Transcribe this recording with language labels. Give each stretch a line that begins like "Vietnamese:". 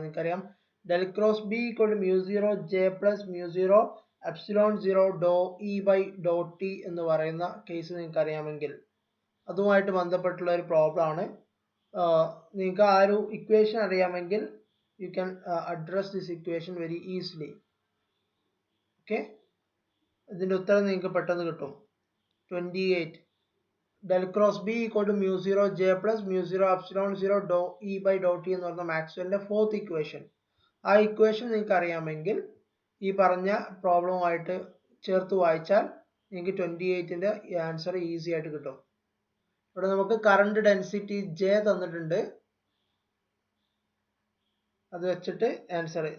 Malayalam: നിങ്ങൾക്കറിയാം del cross B equal to mu0 J plus mu0 epsilon 0 dou E by dou T എന്ന് പറയുന്ന case നിങ്ങൾക്ക് അറിയാമെങ്കിൽ അതുമായിട്ട് ബന്ധപ്പെട്ടുള്ള ഒരു പ്രോബ്ലം ആണ്. നിങ്ങൾക്ക് ആ ഒരു ഇക്വേഷൻ അറിയാമെങ്കിൽ
English: you can address this equation very easily.
Malayalam: Okay, ഇതിന്റെ ഉത്തരം നിങ്ങൾക്ക് പെട്ടെന്ന് കിട്ടും. 28 del cross B equal to mu0 J plus mu0 epsilon 0 dou E by dou T എന്ന് പറഞ്ഞ മാക്സ്വെലിന്റെ ഫോർത്ത് ഇക്വേഷൻ. ആ ഇക്വേഷൻ നിങ്ങൾക്ക് അറിയാമെങ്കിൽ ഈ പറഞ്ഞ പ്രോബ്ലമായിട്ട് ചേർത്ത് വായിച്ചാൽ നിങ്ങൾക്ക് 28ന്റെ ആൻസർ ഈസി ആയിട്ട് കിട്ടും. ഇവിടെ നമുക്ക് കറണ്ട് ഡെൻസിറ്റി J തന്നിട്ടുണ്ട്, അത് വെച്ചിട്ട് ആൻസർ.